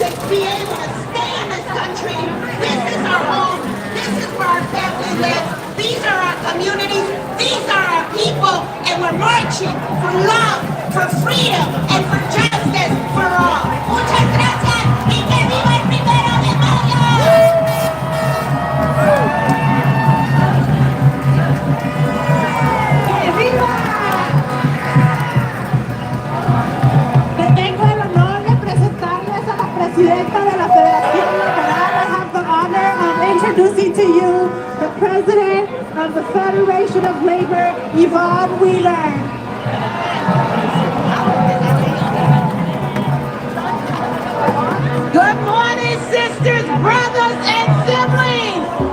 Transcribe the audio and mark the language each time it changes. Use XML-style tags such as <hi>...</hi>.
<en>Be able to stay in this country. This is our home. This is where our family lives. These are our communities. These are our people. And we're marching for love, for freedom, and for justice for all.</en> <es>Muchas gracias. Y que viva el primero de mayo. ¡Que viva! Tengo el honor de presentarles a la presidenta de la Federación Laboral.</es> <en>I have the honor of introducing to you the president of the Federation of Labor, Yvonne Wheeler. Good morning, sisters, brothers, and siblings.</en>